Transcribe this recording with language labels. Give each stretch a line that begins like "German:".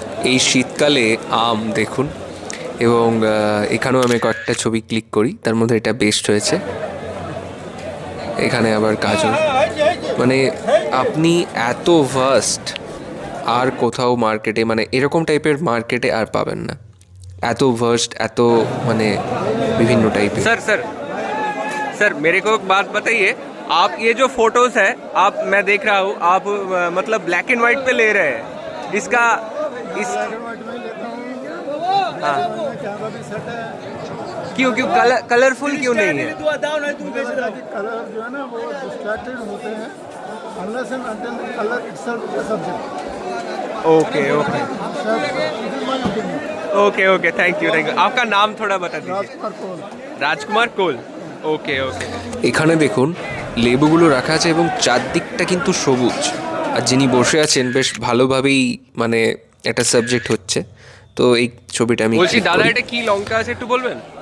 Bangla: এই শীতকালে আম দেখুন, এবং এখানেও আমি কয়েকটা ছবি ক্লিক করি, তার মধ্যে এটা বেস্ট হয়েছে। এখানে আবার গাজর, মানে আপনি এত ভাস্ট আর কোথাও মার্কেটে, মানে এরকম টাইপের মার্কেটে আর পাবেন না। এত ভাস্ট, এত মানে বিভিন্ন টাইপের।
Hindi: सर सर सर मेरे को एक बात बताइए, आप ये जो फोटोज है, आप मैं देख रहा हूँ आप मतलब ब्लैक एंड वाइट पे ले रहे हैं, इसका इस हाँ क्यों क्यों कलरफुल क्यों नहीं है? कलर जो है ना वो डिस्ट्रैक्टेड होते हैं
English: unless and until the color itself is a subject.
Hindi: Okay okay okay okay, thank you thank you. आपका नाम थोड़ा बता दीजिए। राजकुमार कोल।
Bangla: রাজকুমার কোল, ওকে ওকে। এখানে দেখুন লেবুগুলো রাখা আছে এবং চারদিকটা কিন্তু সবুজ, আর যিনি বসে আছেন বেশ ভালোভাবেই মানে একটা সাবজেক্ট হচ্ছে। তো এই ছবিটা আমি বলছি, দাদা এটা কি লঙ্কা আছে একটু বলবেন?